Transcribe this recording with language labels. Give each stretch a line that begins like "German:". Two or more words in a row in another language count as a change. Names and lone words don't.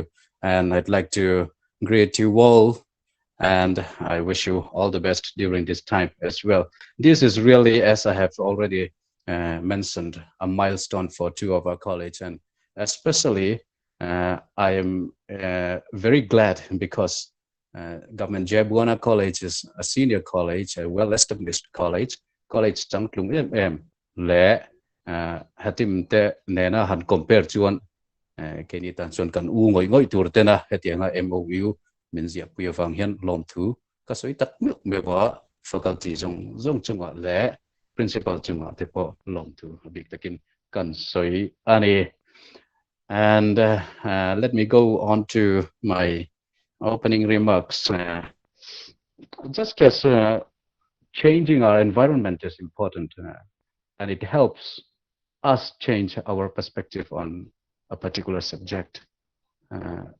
English: And I'd like to greet you all, and I wish you all the best during this time as well. This is really, as I have already mentioned, a milestone for two of our college, and especially I am very glad because Government GJBC College is a senior college, a well-established college
Mizo: Changtlung le HATIM te nena han compare chuan keni tan chuan kan u ngoi tur te na hetianga MOU min zia pui wang hian lom thu ka soi tak mewa faculty jong chunga le principal chunga te po lom thu big takin kan soi ani.
English: And let me go on to my opening remarks. Just as changing our environment is important, and it helps us change our perspective on a particular subject.